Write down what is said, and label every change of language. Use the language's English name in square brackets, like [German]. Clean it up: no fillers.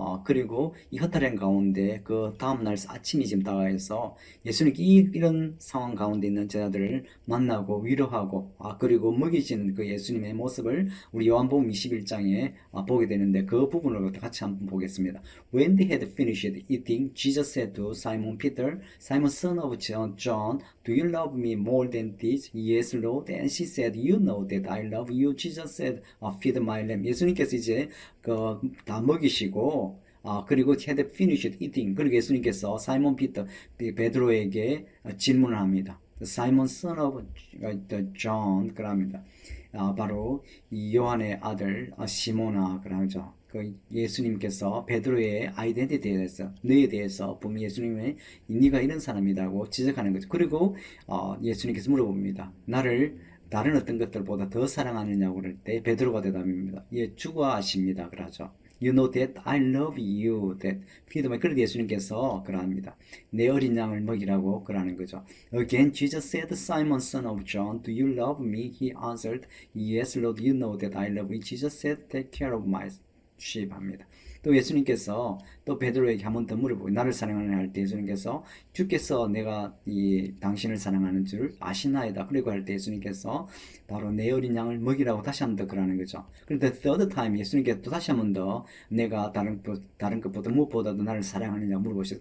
[Korean] 그리고 이 허탈한 가운데 그 다음날 아침이 지금 다가해서 예수님께 이런 상황 가운데 있는 제자들을 만나고 위로하고 그리고 먹이시는 그 예수님의 모습을 우리 요한복음 21장에 보게 되는데 그 부분을 같이 한번 보겠습니다. [English] When they had finished eating, Jesus said to Simon Peter, Simon son of John, do you love me more than this? Yes, Lord. And she said, You know that I love you. Jesus said, Feed my lamb. [Korean] 예수님께서 이제 다 먹이시고 그리고 [English] had finished eating. [Korean] 그리고 예수님께서 사이몬 피터 베드로에게 질문을 합니다. [English] Simon son of John [Korean] 그럽니다. 바로 요한의 아들 시몬아 그러죠. 그 예수님께서 베드로의 아이덴티티에 대해서 너에 대해서 보면 예수님의 네가 이런 사람이라고 지적하는 거죠. 그리고 예수님께서 물어봅니다. 나를 다른 어떤 것들보다 더 사랑하느냐고 그럴 때 베드로가 대답합니다. 예, 주가 아십니다. 그러죠. [English] You know that I love you. That feed my. [Korean] 그래도 예수님께서 그러합니다. 내 어린 양을 먹이라고 그러는 거죠. [English] Again, Jesus said, Simon, son of John, do you love me? He answered, Yes, Lord, you know that I love you. Jesus said, Take care of my sheep. [Korean] 합니다. 또 예수님께서 또 베드로에게 한 번 더 물어보고 나를 사랑하느냐 할 때 예수님께서 주께서 내가 이 당신을 사랑하는 줄 아시나이다. 그리고 할 때 예수님께서 바로 내 어린 양을 먹이라고 다시 한 번 더 그러는 거죠. 그런데 [English] third time [Korean] 예수님께서 또 다시 한 번 더 내가 다른 것보다 무엇보다도 나를 사랑하느냐 물어보셨어요.